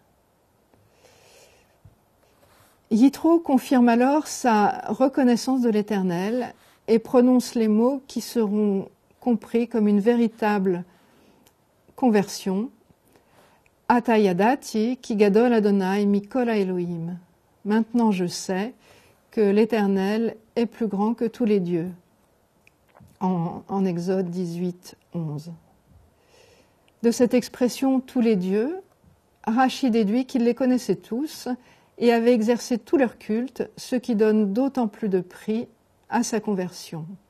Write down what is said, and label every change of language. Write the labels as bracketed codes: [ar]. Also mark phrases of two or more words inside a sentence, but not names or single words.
[fr] Yitro confirme alors sa reconnaissance de l'Éternel et prononce les mots qui seront compris comme une véritable conversion. [he] עתה ידעתי כי גדול אדני מכל אלהים. [fr] Maintenant je sais que l'Éternel est plus grand que tous les dieux. En Exode 18, 11. De cette expression « tous les dieux », Rashi déduit qu'il les connaissait tous et avait exercé tout leur culte, ce qui donne d'autant plus de prix à sa conversion.